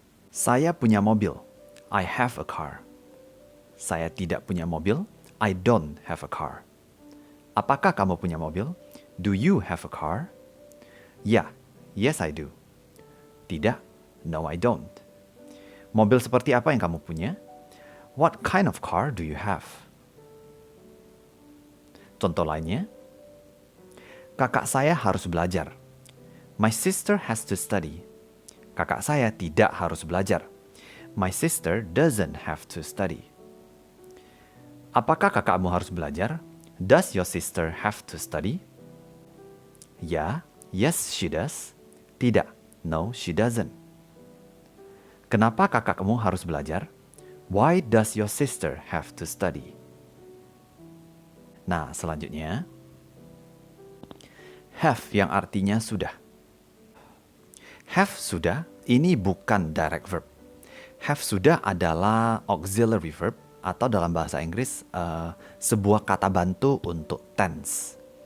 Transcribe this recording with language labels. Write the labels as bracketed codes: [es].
[id] Saya punya mobil. I have a car. Saya tidak punya mobil. [en] I don't have a car. Apakah kamu punya mobil? Do you have a car? Ya, yes I do. [id] Tidak, no I don't. Mobil seperti apa yang kamu punya? [en] What kind of car do you have? [id] Contoh lainnya, kakak saya harus belajar. [en] My sister has to study. Kakak saya tidak harus belajar. My sister doesn't have to study. [id] Apakah kakakmu harus belajar? [en] Does your sister have to study? Ya, yes she does. [id] Tidak, no she doesn't. Kenapa kakakmu harus belajar? [en] Why does your sister have to study? [id] Nah, selanjutnya, have yang artinya sudah. Have sudah, ini bukan direct verb. Have sudah adalah auxiliary verb atau dalam bahasa Inggris sebuah kata bantu untuk tense.